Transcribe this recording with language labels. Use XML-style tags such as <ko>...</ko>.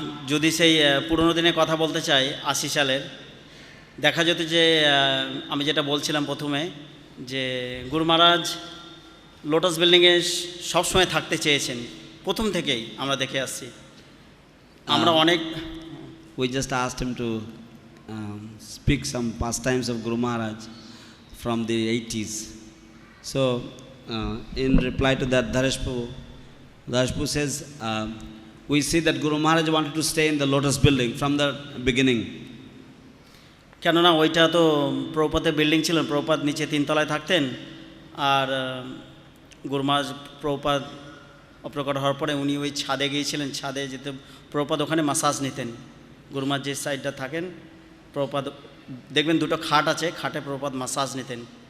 <bn>যদি সেই পুরনো দিনের কথা বলতে চাই 80 সালের, দেখা যেত যে আমি যেটা বলছিলাম প্রথমে যে গুরু মহারাজ লোটাস বিল্ডিংয়ে সবসময় থাকতে চেয়েছেন, প্রথম থেকেই আমরা দেখে আসছি। আমরা অনেক</bn> <en>We just asked him to speak some pastimes of Guru Maharaj from the 80s. So in reply to that, Dhareshpu says, we see that Guru Maharaj wanted to stay in the Lotus building from the beginning.</en> <bn>কেননা ওইটা তো প্রভুপাদের building ছিল, প্রভুপাদ নিচে 3 তলায় থাকতেন, আর গুরু মহারাজ প্রভুপাদ অপ্রকট হওয়ার পরে উনি ওই ছাদে গিয়েছিলেন, ছাদে যেতে প্রভুপাদ ওখানে মাসাজ নিতেন। গুরু মহারাজ যে সাইডটা থাকেন, প্রভুপাদ দেখবেন 2টো খাট আছে, খাটে প্রভুপাদ মাসাজ নিতেন।</bn>